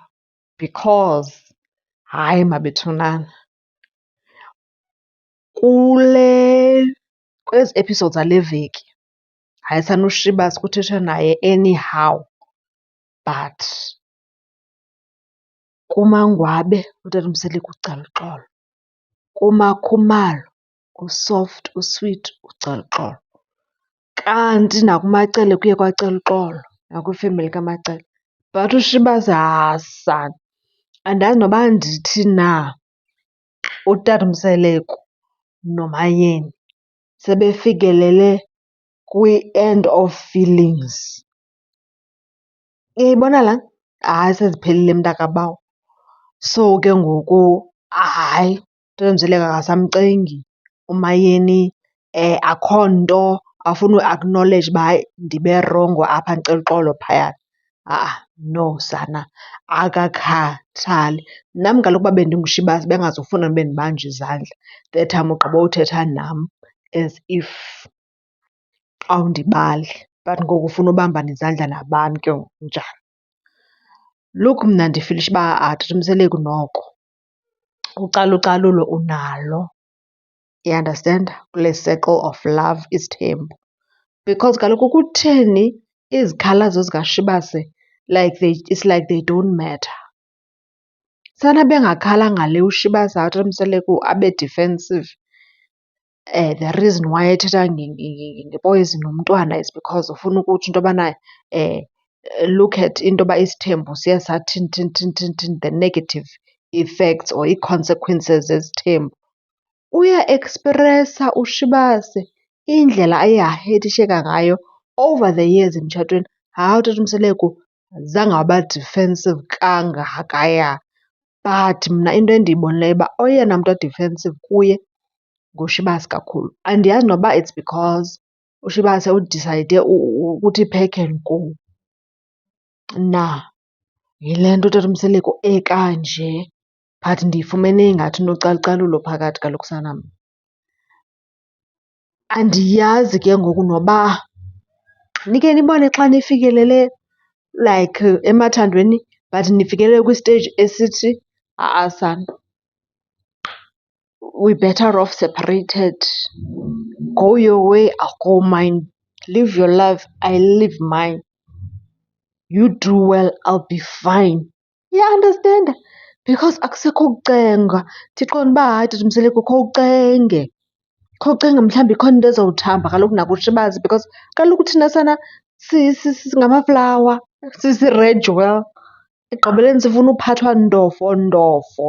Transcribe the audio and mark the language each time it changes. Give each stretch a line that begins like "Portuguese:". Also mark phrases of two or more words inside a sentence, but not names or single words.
Xhosa: Because hayi mabethunana, kwezi episodes zale veki hayi sanuShibas kuthethwa naye anyhow, but kuMangwabe uTata Mseleka ucaluxolo, kuMakhumalo usoft usweet ucaluxolo, kanti nakuMacele kuye kwacaluxolo nakwifemeli kaMacele. But uShibas sana andazi noba ndithi na uTata Mseleko noMayeni sebefikelele kwi-
English: end of feelings.
Xhosa: Uyayibona laa nto? Hayi seziphelile mntakabawo. So ke ngoku hayi uTata Mseleko akasamcengi uMayeni, akho nto afuna uacknowledge uba hayi ndibe rongo apha ndixeluxolo phayana. No sana, akakhathali. Nam kaloku uba bendinguShibas bengazufuna bendibanjwe izandla
English: that time
Xhosa: ugqiba uthetha nam
English: as if
Xhosa: awundibali, but ngoku ufuna ubambana izandla nabani ke ngoku, njani? Look, mna ndifilisha uba Tata Mseleko noko ucalucalulo unalo,
English: you understand, kule circle of love isithembu. Because
Xhosa: kaloku kutheni izikhalazo zikaShibas
English: it's like they don't matter.
Xhosa: Sana bengakhala ngale uShibas uTata Mseleko abe defensive,
English: the reason why
Xhosa: ethetha ngepoyizini nomntwana
English: is because
Xhosa: ufuna ukutsho into yobana
English: look at
Xhosa: into yoba isithembu siye sathini thini thini thini thini,
English: the negative effects or ii-consequences zesithembu.
Xhosa: Uyaekspresa uShibas indlela aye aheyithisheka ngayo
English: over the years
Xhosa: emtshatweni. Hayi uTata Mseleko zange waba defensive kangakaya, but mna into endiyibonileyo uba oyena mntu o-defensive kuye nguShibas kakhulu. Andiyazi noba
English: it's because
Xhosa: uShibas udisayide ukuthi phek and go na yile nto uTata Mseleko ekanje, but ndiyifumene ingathi unocalucalulo phakathi kaloku sanam. Andiyazi ke ngoku noba nikhe nibone xa nifikelele like emathandweni but nifikelele kwisteji esithi sana,
English: we better off separated. Go your way, I'll go mine. Live your life, I live mine. You do well, I'll be fine. Understand? Because
Xhosa: akusekho kucenga. Ndiqonda uba hayi Tata Mseleko kho ucenge. Kho ucenge mhlawumbi ikhona into ezawuthamba kaloku nakuShibas because kaloku thina sana singamaflawa, sisi-ragwell. Ekugqibeleni sifuna uphathwa ndofondofo.